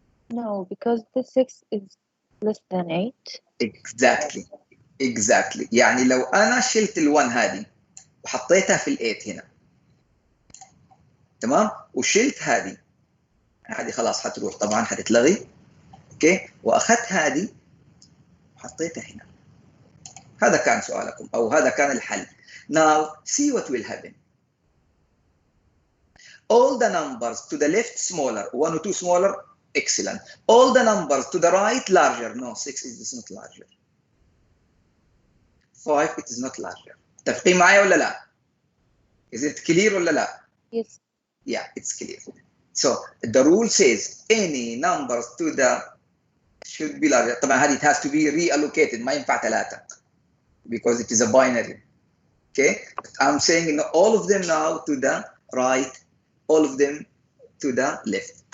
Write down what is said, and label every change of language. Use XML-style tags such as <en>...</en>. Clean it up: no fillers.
<en>No, because the 6 is less than 8. Exactly. Exactly.</en> <ar>يعني لو أنا شلت ال 1 هذه وحطيتها في ال 8 هنا. تمام؟ وشلت هذه خلاص حتروح طبعا حتتلغي. اوكي؟ واخذت هذه وحطيتها هنا. هذا كان سؤالكم او هذا كان الحل.</ar> <en>Now see what will happen. All the numbers to the left smaller, 1 or 2 smaller, excellent. All the numbers to the right larger. No, 6 is not larger. 5 it is not larger.</en> <ar>تفقين معايا ولا لا؟</ar> <en>Is it clear</en> <ar>ولا لا؟</ar> <en>Yes. Yeah, it's clear. So the rule says any numbers to the should be larger.</en> <ar>طبعا هذه</ar> <en>it has to be reallocated.</en> <ar>ما ينفع</ar> <en>3 because it is a binary. Okay, I'm saying all of them now to the right, all of them to the left.</en>